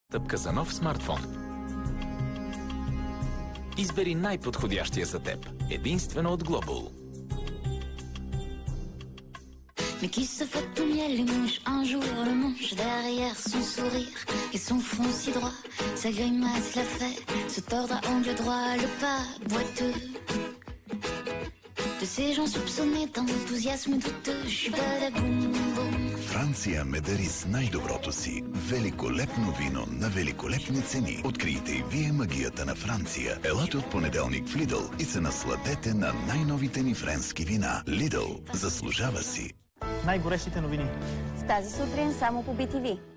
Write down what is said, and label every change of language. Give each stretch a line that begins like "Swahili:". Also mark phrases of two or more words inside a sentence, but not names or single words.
Bulgarian: Стъпка за нов смартфон. Избери най-подходящия за теб. Единствено от Global.
French: Mais qui se fait tout miel et mouche un jour le manche derrière son sourire et son front si droit, sa grimace la fait se tordre à angle droit, le pas boiteux de ces gens soupçonnés d'enthousiasme douteux. Je suis badaboum boum.
Bulgarian: Франция ме дари с най-доброто си. Великолепно вино на великолепни цени. Открийте и вие магията на Франция. Елате от понеделник в Lidl и се насладете на най-новите ни френски вина. Lidl заслужава си. Най-горещите новини. С тази сутрин само по BTV.